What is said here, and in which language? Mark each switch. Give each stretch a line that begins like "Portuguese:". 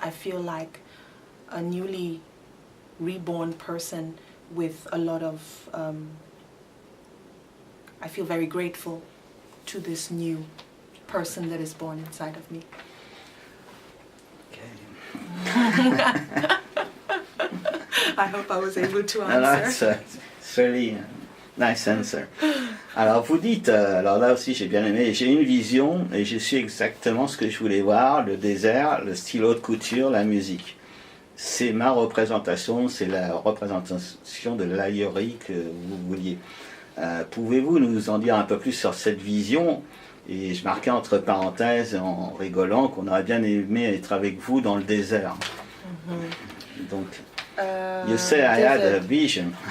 English: I feel like a newly reborn person with a lot of I feel very grateful to this new person that is born inside of me. Okay. I hope I was able to answer. It's really nice answer.
French: Alors vous dites, alors là aussi j'ai bien aimé, j'ai une vision et je sais exactement ce que je voulais voir, le désert, le stylo de couture, la musique. C'est ma représentation, c'est la représentation de Layori que vous vouliez. Pouvez-vous nous en dire un peu plus sur cette vision? Et je marquais entre parenthèses en rigolant qu'on aurait bien aimé être avec vous dans le désert.
English: Donc, you say I had a vision.